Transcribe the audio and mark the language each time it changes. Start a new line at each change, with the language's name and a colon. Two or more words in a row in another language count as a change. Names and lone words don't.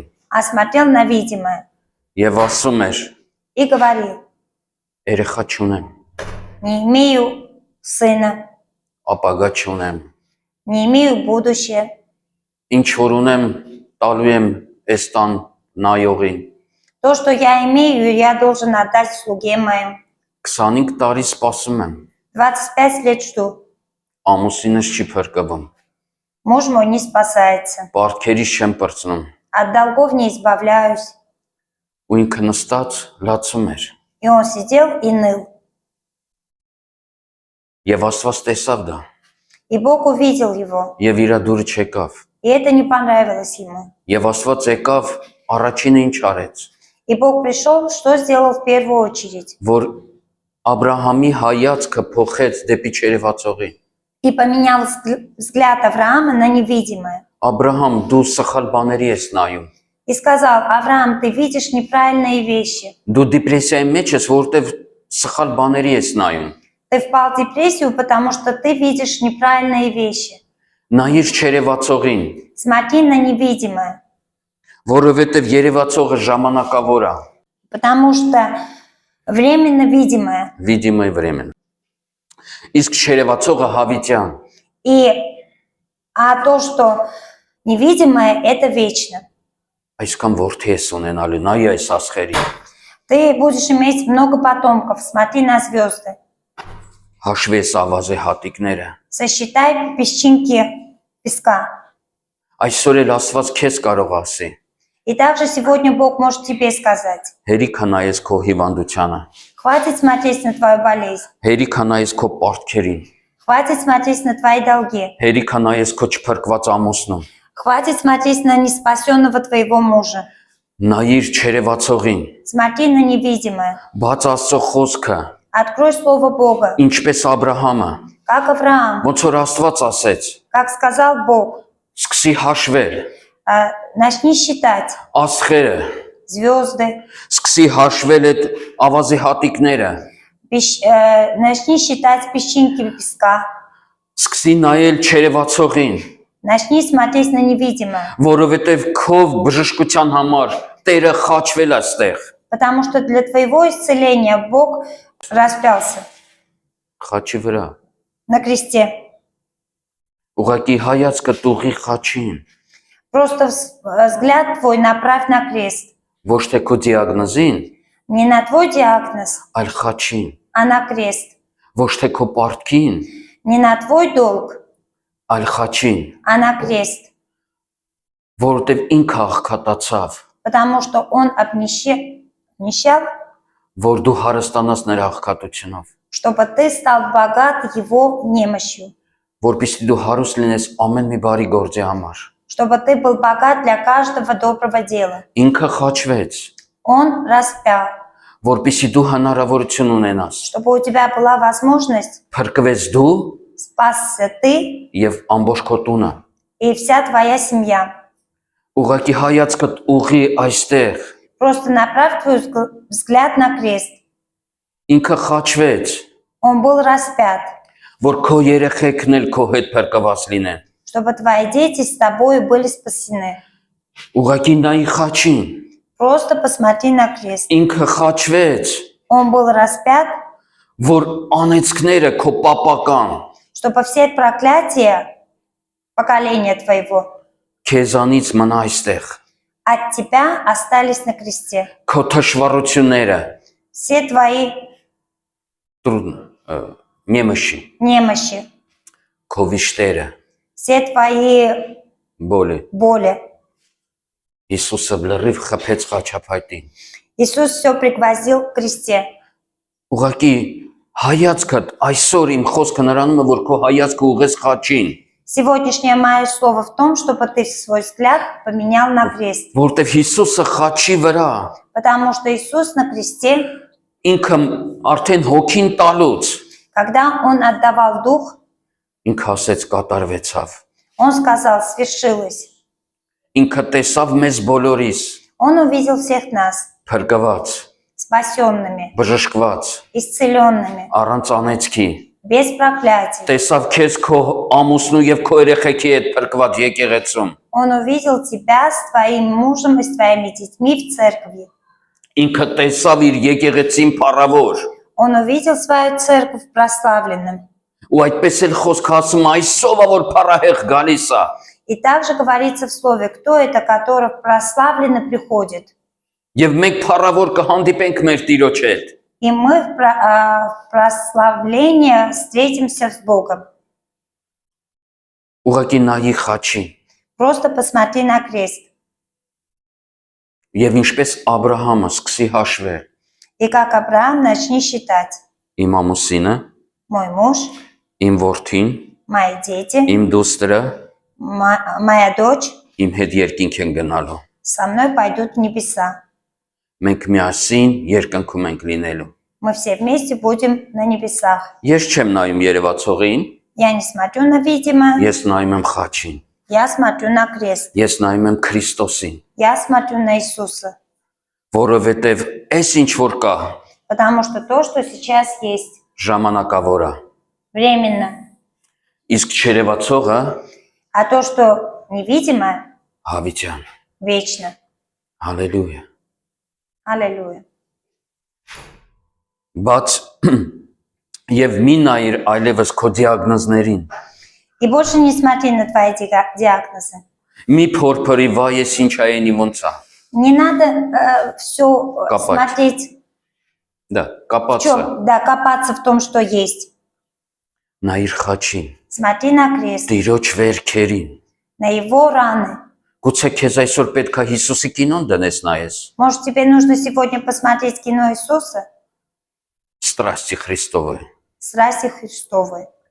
Russian: а смотрел на видимое
Armenian: եւ ասում էր.
Russian: и говорил,
Armenian: Երեխա չունեմ,
Russian: не имею сына,
Armenian: ապագա չունեմ,
Russian: не имею будущее.
Armenian: ինչ որ ունեմ տալու եմ այս տան նայողին։
Russian: То, что я имею, я должен отдать слуге моим.
Armenian: 25 տարի սպասում եմ,
Russian: 25 лет жду.
Armenian: ամուսինս չի փրկվում,
Russian: Муж мой не спасается.
Armenian: պարտքերից չեմ պրծնում։
Russian: От долгов не избавляюсь.
Armenian: Ու ինքը նստած լացում էր
Russian: И он сидел и ныл.
Armenian: եւ Աստված տեսավ դա
Russian: И Бог увидел его.
Armenian: եւ իր դուրը չեկավ
Russian: И это не понравилось ему.
Armenian: եւ Աստված եկավ առաջինը ինչ արեց,
Russian: И Бог пришел, что сделал в первую очередь?
Armenian: որ Աբրահամի հայացքը փոխեց դեպի չերևացողի։
Russian: И поменял взгляд Авраама на невидимое.
Armenian: Աբրահամ, դու սխալ բաների ես նայում։
Russian: И сказал, Авраам, ты видишь неправильные вещи.
Armenian: Դու դիպրեսիայի մեջ ես, որտեվ սխալ բաների ես նայում։
Russian: Ты впал в депрессию, потому что ты видишь неправильные вещи.
Armenian: Նայիր չերևացողին,
Russian: Смотри на невидимое.
Armenian: որովհետև երևացողը ժամանակավոր է,
Russian: Потому что временно видимое. видимое время։
Armenian: Իսկ չերևացողը հավիտյան։
Russian: А то, что невидимое, это вечно.
Armenian: Այսքան որդի ես ունենալու, նայ այս աստղերի։
Russian: Ты будешь иметь много потомков. Смотри на звезды.
Armenian: Հաշվես ավազե հատիկները։
Russian: Сосчитай песчинки песка.
Armenian: Այսօր էլ Աստված քեզ կարող ասի.
Russian: И также сегодня Бог может тебе сказать,
Armenian: Հերիք նայես քո հիվանդությանը,
Russian: хватит смотреть на твою болезнь,
Armenian: հերիք նայես քո պարտքերին,
Russian: хватит смотреть на твои долги,
Armenian: հերիք նայես քո չփրկված ամուսնուն,
Russian: хватит смотреть на неспасенного твоего мужа.
Armenian: նայիր չերևացողին,
Russian: Смотри на невидимое.
Armenian: բաց Աստծո խոսքը,
Russian: Открой Слово Бога,
Armenian: ինչպես Աբրահամը,
Russian: как Авраам,
Armenian: ոնց որ Աստված ասեց,
Russian: как сказал Бог.
Armenian: սկսի հաշվել
Russian: Начни считать
Armenian: աստղերը,
Russian: звезды,
Armenian: սկսի հաշվել այդ ավազի հատիկները,
Russian: начни считать песчинки песка,
Armenian: սկսի նայել չերևացողին,
Russian: начни смотреть на невидимое.
Armenian: որովհետև քով բժշկության համար Տերը խաչվել է այստեղ,
Russian: Потому что для твоего исцеления Бог распялся
Armenian: խաչի վրա,
Russian: на кресте.
Armenian: ուղղակի հայացքը տուղի խաչին,
Russian: Просто взгляд твой направь на крест.
Armenian: ոչ թե քո դիագնոզին,
Russian: Не на твой диагноз,
Armenian: այլ խաչին,
Russian: а на крест.
Armenian: ոչ թե քո պարտքին,
Russian: Не на твой долг,
Armenian: այլ խաչին,
Russian: а на крест.
Armenian: որովհետև ինքը աղքատացավ,
Russian: Потому что Он обнищал,
Armenian: որ դու հարստանաս նրա աղքատությունով,
Russian: чтобы ты стал богат Его немощью.
Armenian: որպեսզի դու հարուստ լինես ամեն մի բարի գործի համար,
Russian: Чтобы ты был богат для каждого доброго дела.
Armenian: ինքը խաչվեց,
Russian: Он распял,
Armenian: որպեսզի դու հնարավորություն ունենաս,
Russian: чтобы у тебя была возможность
Armenian: փրկվես դու
Russian: спасся ты
Armenian: եւ ամբողջ քո տունը,
Russian: и вся твоя семья.
Armenian: ուղղակի հայացքդ ուղի այստեղ,
Russian: Просто направь твой взгляд на крест.
Armenian: ինքը խաչվեց,
Russian: Он был распят,
Armenian: որ քո երեխեքն էլ քո հետ փրկված լինեն,
Russian: чтобы твои дети с тобой были спасены.
Armenian: ուղղակի նայի խաչին,
Russian: Просто посмотри на крест.
Armenian: ինքը խաչվեց,
Russian: Он был распят,
Armenian: որ անեծքները քո պապական
Russian: чтобы все проклятия поколения твоего
Armenian: քեզանից մնա այստեղ,
Russian: от тебя остались на кресте.
Armenian: քո թշվառությունները,
Russian: Все твои
Armenian: նեմշի,
Russian: немощи,
Armenian: քո վիշտերը,
Russian: все твои
Armenian: բոլի,
Russian: боли.
Armenian: Հիսուսը լրիվ խփեց խաչապայտին,
Russian: Иисус все пригвоздил к кресте.
Armenian: ուղղակի հայացքդ այսօր իմ խոսքը նրանում է, որ քո հայացքը ուղես խաչին,
Russian: Сегодняшнее мое слово в том, чтобы ты свой взгляд поменял на крест.
Armenian: որտեվ Հիսուսը խաչի վրա,
Russian: Потому что Иисус на кресте,
Armenian: ինքը արդեն հոգին տալուց,
Russian: когда Он отдавал дух,
Armenian: ինքը ասեց կատարվեցավ,
Russian: Он сказал, свершилось.
Armenian: ինքը տեսավ մեզ բոլորիս,
Russian: Он увидел всех нас
Armenian: փրկված,
Russian: спасенными,
Armenian: բժշկված,
Russian: исцеленными,
Armenian: առանց անեծքի,
Russian: без проклятий.
Armenian: տեսավ քեզ քո ամուսնու եւ քո երեխեքի հետ փրկված եկեղեցում,
Russian: Он увидел тебя с твоим мужем и с твоими детьми в церкви.
Armenian: ինքը տեսավ իր եկեղեցին փառավոր,
Russian: Он увидел свою церковь прославленным.
Armenian: ու այդպես էլ խոսքը ասում այսօվա որ փառահեղ գալիս է,
Russian: И также говорится в слове, кто это, который прославленно приходит.
Armenian: եւ մենք փառավոր կհանդիպենք մեր Տիրոջ հետ,
Russian: И мы в прославлении встретимся с Богом.
Armenian: ուղղակի նայի խաչի,
Russian: Просто посмотри на крест.
Armenian: եւ ինչպես Աբրահամը սկսի հաշվել,
Russian: И как Авраам начни считать.
Armenian: իմ ամուսինը,
Russian: Мой муж,
Armenian: իմ որդին,
Russian: мои дети,
Armenian: իմ դուստրը,
Russian: моя дочь
Armenian: իմ հետ երկինք են գնալու,
Russian: со мной пойдут в небеса.
Armenian: մենք միասին երկնքում ենք լինելու,
Russian: Мы все вместе будем на небесах.
Armenian: ես չեմ նայում երևացողին,
Russian: Я не смотрю на видимое,
Armenian: ես նայում եմ խաչին,
Russian: я смотрю на крест.
Armenian: ես նայում եմ Քրիստոսին,
Russian: Я смотрю на Иисуса.
Armenian: որովհետև այս ինչ որ կա,
Russian: Потому что то, что сейчас есть,
Armenian: ժամանակավոր է,
Russian: временно.
Armenian: իսկ չերևացողը
Russian: А то, что невидимое,
Armenian: հավիտյան,
Russian: вечно.
Armenian: հալելույա,
Russian: Аллилуйя.
Armenian: բայց եւ մի նայիր այլևս քո դիագնոզներին,
Russian: И больше не смотри на твои диагнозы.
Armenian: մի փորփրի վայ ես ինչ այենի ոնց է,
Russian: Не надо все Копать. смотреть,
Armenian: դա կապած է,
Russian: да, копаться в том, что есть.
Armenian: նայիր խաչին,
Russian: Смотри на крест,
Armenian: Տիրոջ վերքերին,
Russian: на его раны.
Armenian: գուցե քեզ այսօր պետք է Հիսուսի կինոն դնես նայես,
Russian: Может, тебе нужно сегодня посмотреть кино Иисуса Страсти Христовой, «Страсти Христовой».